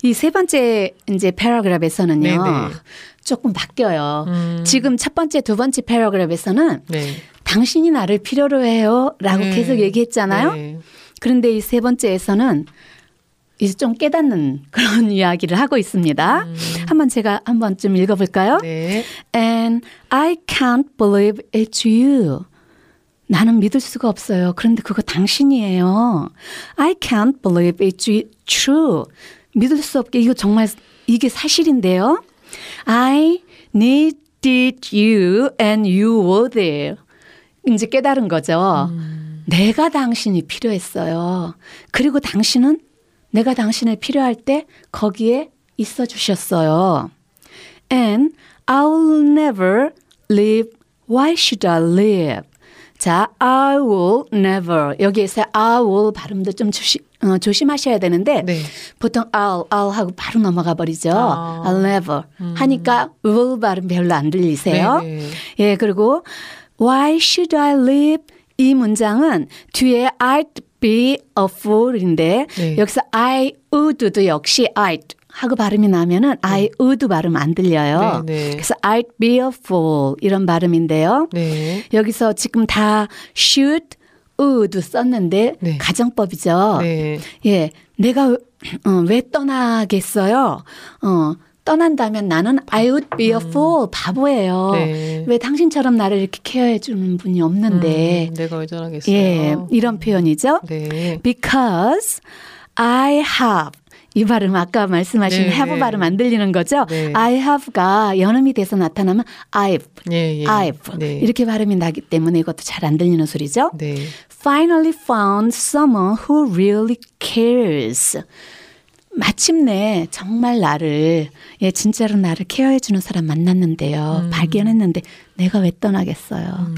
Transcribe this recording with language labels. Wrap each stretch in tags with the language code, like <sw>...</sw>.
<ko>이 세 번째 이제 패러그랩에서는요. 조금 바뀌어요. 지금 첫 번째, 두 번째 패러그랩에서는 당신이 나를 필요로 해요라고 계속 얘기했잖아요. 그런데 이 세 번째에서는 이제 좀 깨닫는 그런 이야기를 하고 있습니다. 한번 제가 한번 좀 읽어볼까요? 네.</ko> <en>And I can't believe it's you.</en> <ko>나는 믿을 수가 없어요. 그런데 그거 당신이에요.</ko> <en>I can't believe it's true.</en> <ko>믿을 수 없게 이거 정말 이게 사실인데요.</ko> <en>I needed you and you were there.</en> <ko>이제 깨달은 거죠. 내가 당신이 필요했어요. 그리고 당신은 내가 당신을 필요할 때 거기에 있어 주셨어요.</ko> <en>And I'll never leave. Why should I leave?</en> <ko>자,</ko> <en>I will never.</en> <ko>여기에서 I will 발음도 좀 조심하셔야 되는데 네. 보통 I'll 하고 바로 넘어가 버리죠. 아.</ko> <en>I'll never</en> <ko>하니까 will 발음 별로 안 들리세요. 네네. 예, 그리고</ko> <en>Why should I leave?</en> <ko>이 문장은 뒤에</ko> <en>I'd be a fool</en> <ko>인데 네. 여기서 I would도 역시 I'd 하고 발음이 나면은 네. I would 발음 안 들려요. 네, 네. 그래서</ko> <en>I'd be a fool</en> <ko>이런 발음인데요. 네. 여기서 지금 다 should, would 썼는데 네. 가정법이죠. 네. 예, 내가 왜 떠나겠어요? 떠난다면 나는</ko> <en>I would be a fool,</en> <ko>바보예요. 네. 왜 당신처럼 나를 이렇게 케어해 주는 분이 없는데. 내가 왜 떠나겠어요. 예, 이런 표현이죠. 네.</ko> <en>Because I have,</en> <ko>이 발음 아까 말씀하신 네. have 발음 안 들리는 거죠. 네. I have가 연음이 돼서 나타나면 I've, 네, 네. I've 네. 이렇게 발음이 나기 때문에 이것도 잘 안 들리는 소리죠. 네.</ko> <en>Finally found someone who really cares.</en> <ko>마침내 정말 나를, 예, 진짜로 나를 케어해주는 사람 만났는데요. 발견했는데 내가 왜 떠나겠어요.</ko>